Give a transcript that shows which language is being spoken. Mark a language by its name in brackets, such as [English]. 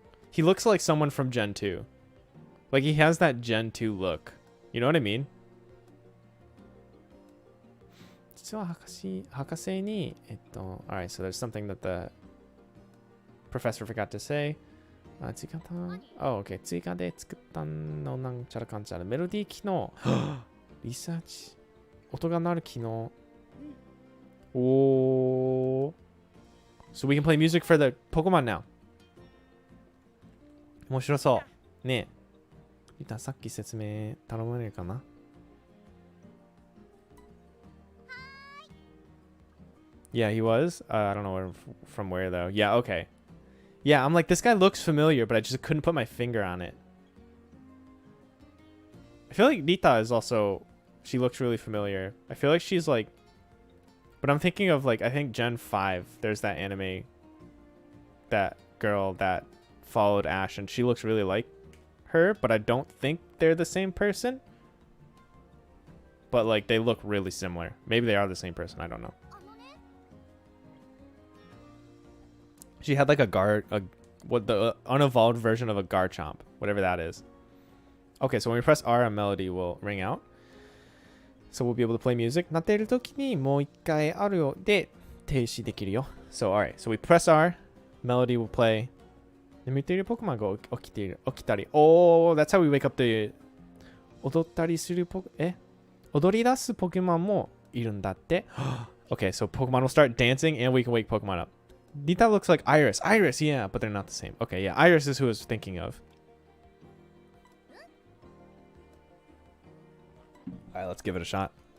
[English] He looks like someone from Gen 2. Like he has that Gen 2 look. You know what I mean? [Japanese] 実は博士に [English] alright, so there's something that the professor forgot to say. [Japanese] 追加単 [English] Oh, okay. [Japanese] 追加で作ったのなんちゃらかんちゃら。メロディー機能。リサーチ。音が鳴る機能。 [English] Oh. So we can play music for the Pokemon now. [Japanese] 面白そう。ねえ。リタさっき説明頼まれるかな [English] Yeah, he was. I don't know from where though. Yeah, okay. Yeah, I'm like, this guy looks familiar, but I just couldn't put my finger on it. I feel like Rita is also... she looks really familiar. I feel like she's like... but I'm thinking of like, I think Gen 5, there's that anime, that girl that followed Ash, and she looks really like her, but I don't think they're the same person. But like, they look really similar. Maybe they are the same person, I don't know. She had like the unevolved version of a Garchomp, whatever that is. Okay, so when we press R, a melody will ring out. So we'll be able to play music. [Japanese] 鳴っている時にもう一回あるよで停止できるよ。 [English] So alright, so we press R, melody will play. [Japanese] 眠っているポケモンが起きたり。 [English] Oh, that's how we wake up the [Japanese] 踊ったりする踊り出すポケモンもいるんだって。 [English] Okay, so Pokemon will start dancing and we can wake Pokemon up. Nita looks like Iris. Iris, yeah, but they're not the same. Okay, yeah, Iris is who I was thinking of. Alright, let's give it a shot.